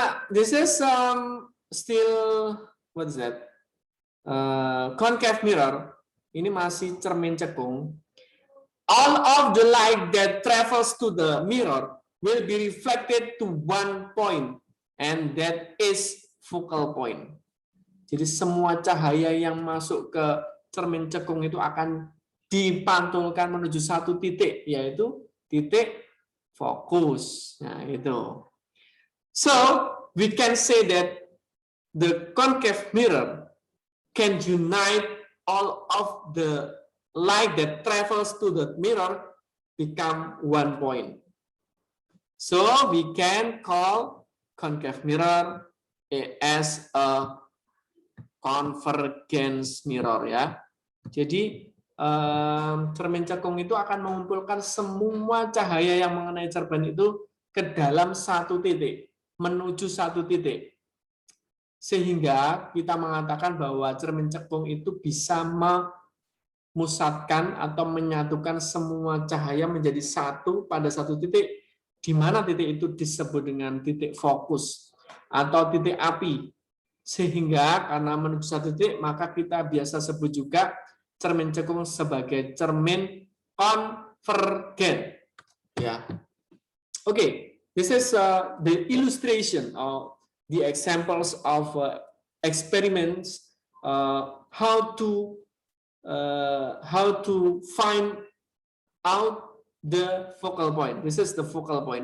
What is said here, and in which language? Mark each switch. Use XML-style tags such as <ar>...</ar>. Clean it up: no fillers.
<en>This is still what is that? Concave mirror.</en> <id>Ini masih cermin cekung.</id> <en>All of the light that travels to the mirror will be reflected to one point, and that is focal point.</en> <id>Jadi semua cahaya yang masuk ke cermin cekung itu akan dipantulkan menuju satu titik, yaitu titik fokus. Nah, itu.</id> <en>So, we can say that the concave mirror can unite all of the light that travels to the mirror become 1 point. So we can call concave mirror as a convergence mirror ya.</en> <id>Jadi cermin cekung itu akan mengumpulkan semua cahaya yang mengenai cermin itu ke dalam satu titik, menuju satu titik. Sehingga kita mengatakan bahwa cermin cekung itu bisa memusatkan atau menyatukan semua cahaya menjadi satu pada satu titik, di mana titik itu disebut dengan titik fokus atau titik api. Sehingga karena menuju satu titik, maka kita biasa sebut juga cermin cekung sebagai cermin konvergen. Ya, okay.</id> <en>This is the illustration of the examples of experiments how to find out the focal point. This is the focal point.</en>